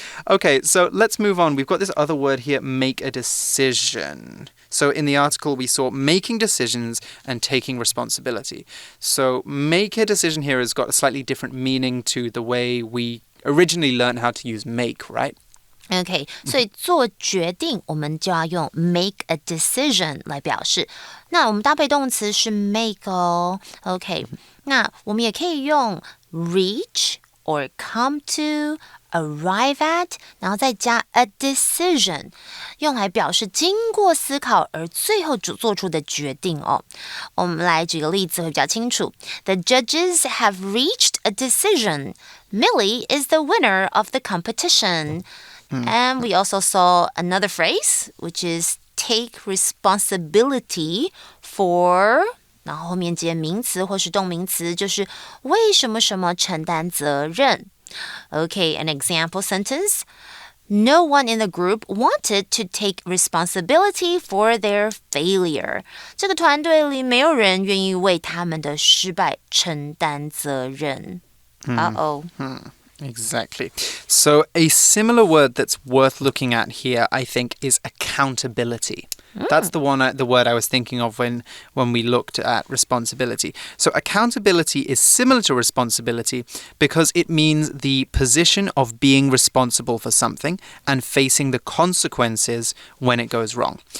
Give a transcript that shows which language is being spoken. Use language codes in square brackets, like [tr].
[en] Okay, so let's move on. We've got this other word here, make a decision. So in the article, we saw making decisions and taking responsibility. So make a decision here has got a slightly different meaning to the way we originally learned how to use make, right? [zh] OK， 所以做决定我们就要用 make a decision 来表示。那我们搭配动词是 make 哦。OK， 那我们也可以用 [en] reach or come to, arrive at， [zh] 然后再加 a decision， 用来表示经过思考而最后做出的决定哦。我们来举个例子会比较清楚。 [en] The judges have reached a decision. Millie is the winner of the competition.And we also saw another phrase, which is take responsibility for, [zh] 然后后面接名词或是动名词，就是为什么什么承担责任。 [en] Okay, an example sentence. No one in the group wanted to take responsibility for their failure. [zh] 这个团队里没有人愿意为他们的失败承担责任。 [en] Exactly. So a similar word that's worth looking at here, I think, is accountability. That's the word I was thinking of when we looked at responsibility. So accountability is similar to responsibility because it means the position of being responsible for something and facing the consequences when it goes wrong.